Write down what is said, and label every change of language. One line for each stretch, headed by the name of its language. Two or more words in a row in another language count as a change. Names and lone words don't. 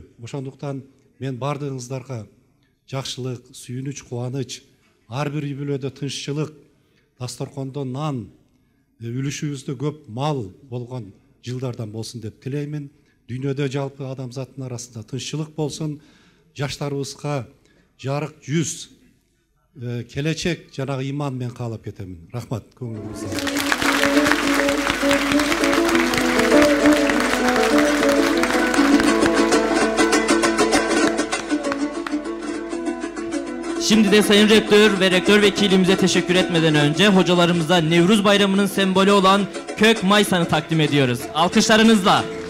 Kyrgyz: Ошондуктан мен бардыгыңыздарга жакшылык, сүйүнүч, кубаныч, ар бир үй бүлөдө тынччылык, дасторкондо нан, үлүшүбүздө көп мал болгон жылдардан болсун деп тилеймин. Дүйнөдө жалпы адамзаттын арасында тынччылык болсун, жаштарыбызга жарык жүз, келечек жана ыйман мен каалап кетемин. Рахмат, көңүлүңүзгө.
Turkish: Şimdi de Sayın Rektör ve Rektör Vekilimize teşekkür etmeden önce hocalarımıza Nevruz Bayramı'nın sembolü olan kök maysanı takdim ediyoruz. Alkışlarınızla.